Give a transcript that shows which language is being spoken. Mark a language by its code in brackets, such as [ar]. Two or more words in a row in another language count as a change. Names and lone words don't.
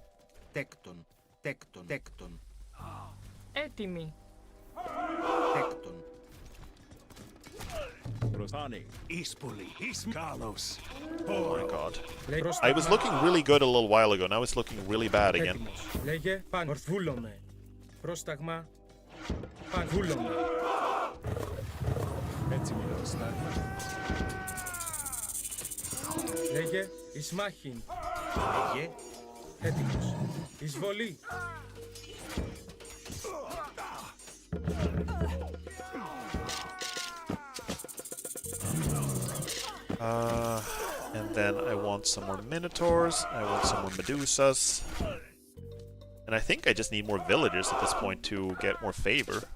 [el] Έτοιμοι. [en] Oh my god. I was looking really good a little while ago, now it's looking really bad again. [el] Λέγε, πάνω, βούλομαι. Πρόσταγμα, πάνω, βούλομαι. Λέγε, εις μάχην. Λέγε, έτοιμος. Εισβολή. [en] And then I want some more Minotaurs, I want some more Medusas. And I think I just need more villagers at this point to get more favor.